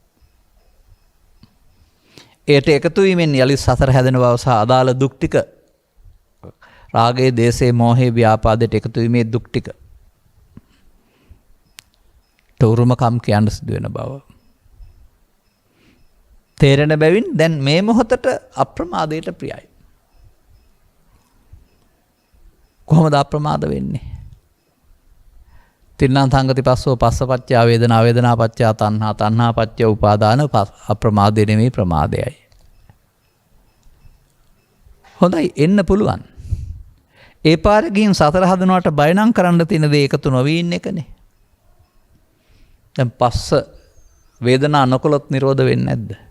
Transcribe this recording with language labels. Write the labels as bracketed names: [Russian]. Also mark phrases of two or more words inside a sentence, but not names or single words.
[Sinhala] ඒට එකතු වීමෙන් යලි සසර හැදෙන බව සහ අදාළ දුක් ටික රාගයේ දේශේ මෝහේ ව්‍යාපාදයට එකතු වීමේ දුක් ටික තෝරුමකම් කියන්න සිදු වෙන බව තේරෙන බැවින් දැන් මේ මොහොතට අප්‍රමාදයට ප්‍රියයි. කොහොමද අප්‍රමාද වෙන්නේ? [Pali] තින්නම් සංගති පස්සෝ පස්සපච්චය වේදනා වේදනා පච්චය තණ්හා තණ්හා පච්චය උපාදාන [Sinhala] අප්‍රමාදේ නෙමෙයි ප්‍රමාදයයි. හොඳයි එන්න පුළුවන්. ඒ පාරේ ගිහින් සතර හදනවට බය නම් කරන්න තියෙන දේ එකතු නොවී ඉන්න එකනේ. දැන් පස්ස වේදනා නොකළොත් නිරෝධ වෙන්නේ නැද්ද?